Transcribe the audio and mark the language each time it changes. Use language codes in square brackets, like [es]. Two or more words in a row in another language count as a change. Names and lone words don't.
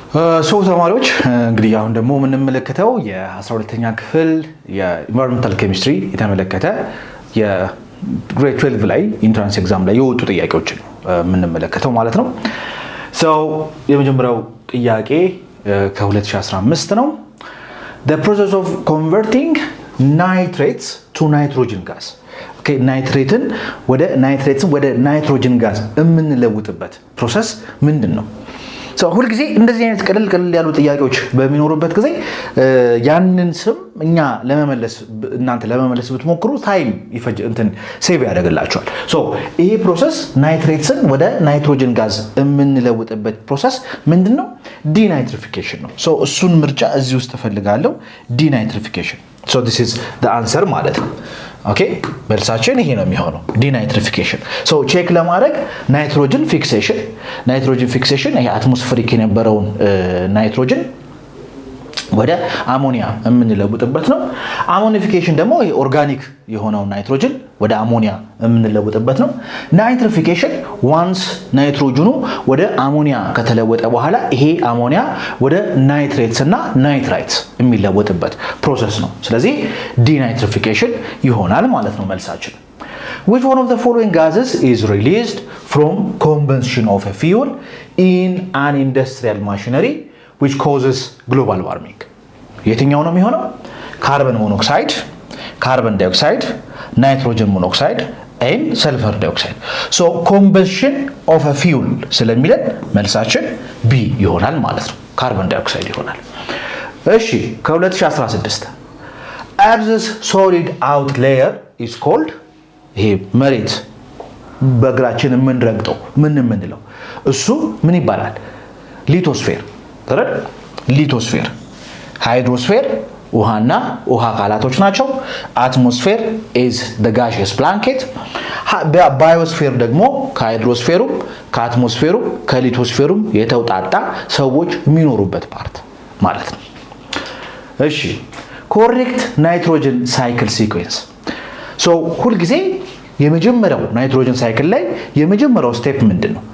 [am] ተማሪዎች እንግዲህ አሁን ደግሞ የምንመለከተው የ12ኛ ክፍል [en] environmental chemistry [am] የተመለከተ የግሬድ 12 ላይ [en] entrance exam [am] ላይ የወጡ ጥያቄዎችን ነው የምንመለከተው ማለት ነው። የመጀመሪያው ጥያቄ ከ2015 ነው። [en] The process of converting nitrates to nitrogen gas. [am] ናይትሬትን ወደ ናይትሮጅን ጋዝ የምንለውጥበት ፕሮሰስ ምንድን ነው? ሁልጊዜ እንደዚህ አይነት ቀለል ያሉ ጥያቄዎች በሚኖሩበት ጊዜ ያንን ስም እኛ እናንተ ለመመለስ ብትሞክሩ [en] time save [am] ያደርግላቸዋል። ይሄ ፕሮሰስ ናይትሬትስን ወደ ናይትሮጅን ጋዝ የምንለውጥበት ፕሮሰስ ምንድን ነው? ዲናይትሪፊኬሽን ነው። እሱን ምርጫ እዚህ ውስጥ እፈልጋለሁ። ዲናይትሪፊኬሽን [en] this is the answer [am] ማለት ነው። ኦኬ መልሳችን ይሄ ነው የሚሆነው ዲናይትሪፊኬሽን። ቼክ ለማድረግ ናይትሮጅን ፊክሴሽን ይሄ አትሞስፌሪክ የነበረውን ናይትሮጅን ወደ አሞኒያ የምንለውጥበት ነው። አሞኒፊኬሽን ደግሞ ይሄ ኦርጋኒክ የሆነው ናይትሮጅን ወደ አሞኒያ የምንለውጥበት ነው። [en] nitrification once [am] ናይትሮጅኑ ወደ አሞኒያ ከተለወጠ በኋላ ይሄ አሞኒያ ወደ ናይትሬትስ እና ናይትራይትስ የሚለወጥበት ፕሮሰስ ነው። ስለዚህ ዲናይትሪፊኬሽን ይሆናል ማለት ነው መልሳችን። [en] Which one of the following gases is released from combustion of a fuel in an industrial machinery which causes global warming? [am] የትኛው ነው የሚሆነው? [en] carbon monoxide, carbon dioxide, nitrogen monoxide and sulfur dioxide። combustion of a fuel [am] ስለሚለን መልሳችን ቢ ይሆናል ማለት ነው። [en] carbon dioxide [am] ይሆናል። እሺ ከ2016 [en] Earth's solid out layer is called [am] ይሄ መሬት በእግራችን የምንረግጠው የምንለው እሱ ምን ይባላል? ሊቶስፌር። ሊቶስፌር። ሃይድሮስፌር ውሃና ውሃ አካላቶች ናቸው። [en] አትሞስፌር is the gaseous blanket። [am] ባዮስፌር ደግሞ ከሃይድሮስፌሩም ከአትሞስፌሩም ከሊቶስፌሩም የተውጣጣ ሰዎች የሚኖሩበት ፓርት ማለት ነው። እሺ [en] correct nitrogen cycle sequence። [am] ሁልጊዜ የመጀመሪያው [en] nitrogen cycle [am] ላይ የመጀመሪያው ስቴፕ ምንድን ነው?